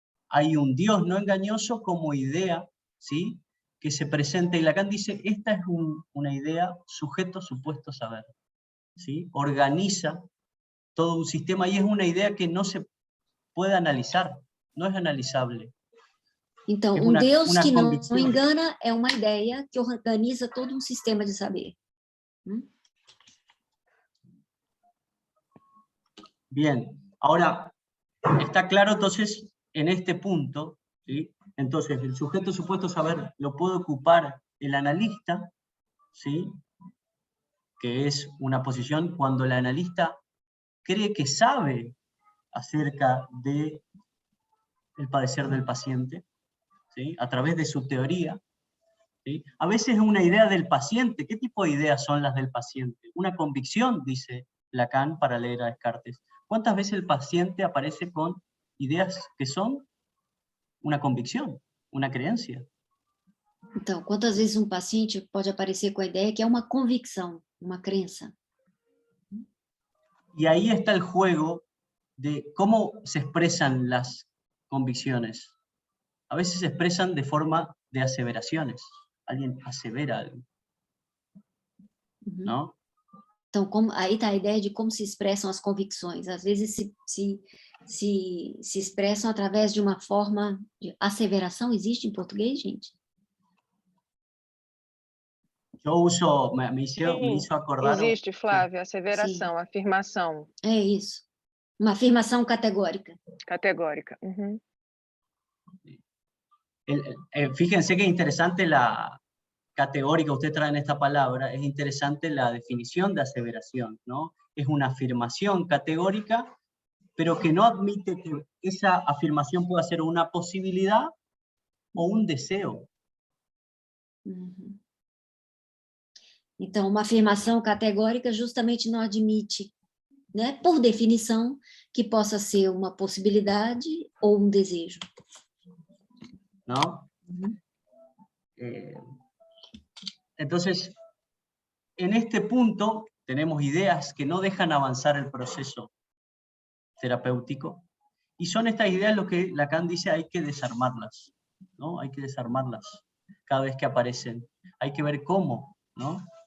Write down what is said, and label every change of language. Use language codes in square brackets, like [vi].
[es] Hay un Dios no engañoso como idea, ¿sí? Que se presenta, y Lacan dice, esta es una idea sujeto, supuesto, saber, ¿sí? Organiza todo un sistema y es una idea que no se puede analizar, no es analizable. [pt] Então, Deus que não engana é uma ideia que organiza todo um sistema de saber. [es] Bien, ahora, está claro entonces en este punto, ¿sí? Entonces el sujeto supuesto saber lo puede ocupar el analista, ¿sí? Que es una posición cuando el analista cree que sabe acerca del padecer del paciente, ¿sí? A través de su teoría, ¿sí? A veces es una idea del paciente. ¿Qué tipo de ideas son las del paciente? Una convicción, dice Lacan para leer a Descartes. ¿Cuántas veces el paciente aparece con ideas que son una convicción, una creencia? [pt] Então, quantas vezes um paciente pode aparecer com a ideia que é uma convicção, uma crença? [es] Y ahí está el juego de cómo se expresan las convicciones. A veces se expresan de forma de aseveraciones. Alguien asevera algo, ¿no? [pt] Então, aí está a ideia de como se expressam as convicções. Às vezes se expressam através de uma forma de asseveração. Existe em português, gente? [es] Yo uso, me hizo acordar... [pt] Existe, Flávia, asseveração, afirmação. É isso. Uma afirmação categórica. Categórica. [es] Fíjense que interesante la categórica, usted trae en esta palabra, es interesante la definición de aseveración, ¿no? Es una afirmación categórica, pero que no admite que esa afirmación pueda ser una posibilidad o un deseo. [pt] Então, uma afirmação categórica justamente não admite, né, por definição, que possa ser uma possibilidade ou um desejo. [es] ¿No? Entonces, en este punto tenemos ideas que no dejan avanzar el proceso terapéutico, y son estas ideas lo que Lacan dice hay que desarmarlas, ¿no? Hay que desarmarlas cada vez que aparecen, hay que ver cómo, ¿no?